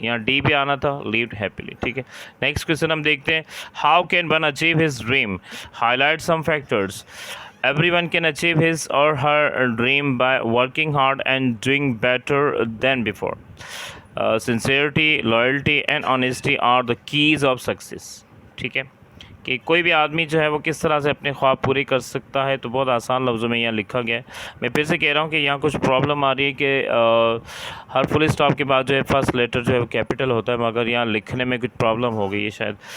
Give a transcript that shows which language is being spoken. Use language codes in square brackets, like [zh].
[ur] یہاں ڈی بھی آنا تھا، [en] lived happily. [ur] ٹھیک ہے، نیکسٹ کویشچن ہم دیکھتے ہیں [en] how can one achieve his dream. Highlight some factors. Everyone can achieve his or her dream by working hard and doing better than before. Sincerity, loyalty and honesty are the keys of success. [ur] ٹھیک ہے، کہ کوئی بھی آدمی جو ہے وہ کس طرح سے اپنے خواب پورے کر سکتا ہے، تو بہت آسان لفظوں میں یہاں لکھا گیا ہے. میں پھر سے کہہ رہا ہوں کہ یہاں کچھ پرابلم آ رہی ہے کہ ہر فل اسٹاپ کے بعد جو ہے فرسٹ لیٹر جو ہے وہ کیپٹل ہوتا ہے، مگر یہاں لکھنے میں کچھ پرابلم ہو گئی ہے شاید.